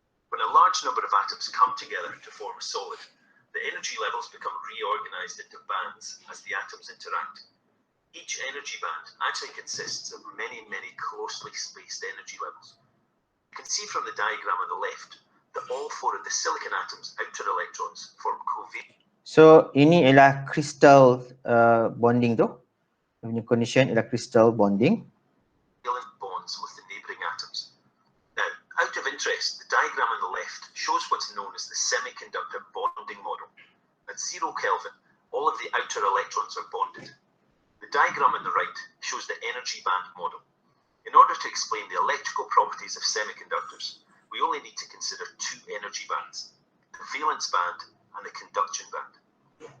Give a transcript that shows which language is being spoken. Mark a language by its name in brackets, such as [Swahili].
[English] When a large number of atoms come together to form a solid, the energy levels become reorganized into bands as the atoms interact. Each energy band actually consists of many, many closely spaced energy levels. You can see from the diagram on the left that all 4 of the silicon atoms' outer electrons form covalent. [Malay] So ini ialah crystal bonding tu. Punya condition ialah crystal bonding. [English] Bonds with the neighboring atoms. Now, out of interest, the diagram on the left shows what's known as the semiconductor bonding model. At 0 Kelvin, all of the outer electrons are bonded. The diagram on the right shows the energy band model. In order to explain the electrical properties of semiconductors, we only need to consider 2 energy bands, the valence band and the conduction band.